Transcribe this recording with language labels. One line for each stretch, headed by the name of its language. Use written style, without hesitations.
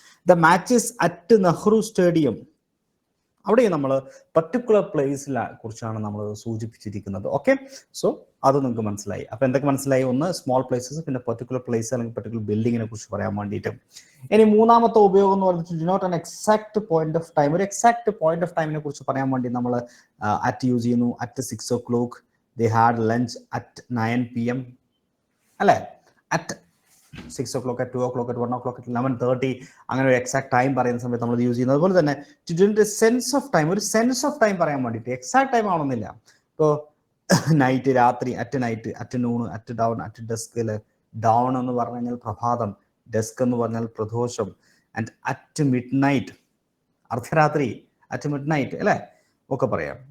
English: the matches at Nehru stadium,
Malayalam: അവിടെ നമ്മൾ particular പ്ലേസിനെ കുറിച്ചാണ് നമ്മൾ സൂചിപ്പിച്ചിരിക്കുന്നത്. ഓക്കെ, സോ അത് നിങ്ങൾക്ക് മനസ്സിലായി. അപ്പൊ എന്തൊക്കെ മനസ്സിലായി? ഒന്ന് സ്മോൾ പ്ലേസസ്, പിന്നെ പർട്ടിക്കുലർ പ്ലേസ് അല്ലെങ്കിൽ പർട്ടിക്കുലർ ബിൽഡിങ്ങിനെ കുറിച്ച് പറയാൻ വേണ്ടിയിട്ട്. ഇനി മൂന്നാമത്തെ ഉപയോഗം എന്ന് പറയുന്നത്
English: Denote an exact point of time.
Malayalam: ഒരു എക്സാക്ട് പോയിന്റ് ഓഫ് ടൈമിനെ കുറിച്ച് പറയാൻ വേണ്ടി നമ്മൾ അറ്റ് യൂസ് ചെയ്യുന്നു.
English: At 6 o'clock they had lunch at 9 PM അല്ലെ?
Malayalam: At 6 o'clock,
English: at 2 o'clock, at 1 o'clock, at 11:30,
Malayalam: അങ്ങനെ ഒരു എക്സാക്ട് ടൈം പറയുന്ന സമയത്ത് നമ്മൾ യൂസ് ചെയ്യുന്നത്. അതുപോലെ തന്നെ
English: to denote a sense of time,
Malayalam: ഒരു സെൻസ് ഓഫ് ടൈം പറയാൻ വേണ്ടിയിട്ട്. എക്സാക്ട് ടൈം ആവണമെന്നില്ല. ഇപ്പോൾ നൈറ്റ്, രാത്രി, at night, at noon, at down, at ഡെസ്കിൽ. ഡൗൺ എന്ന് പറഞ്ഞു കഴിഞ്ഞാൽ പ്രഭാതം, ഡെസ്ക് എന്ന് പറഞ്ഞാൽ പ്രദോഷം,
English: and at midnight,
Malayalam: അർദ്ധരാത്രി, അറ്റ് മിഡ് നൈറ്റ് അല്ലെ ഒക്കെ പറയാം.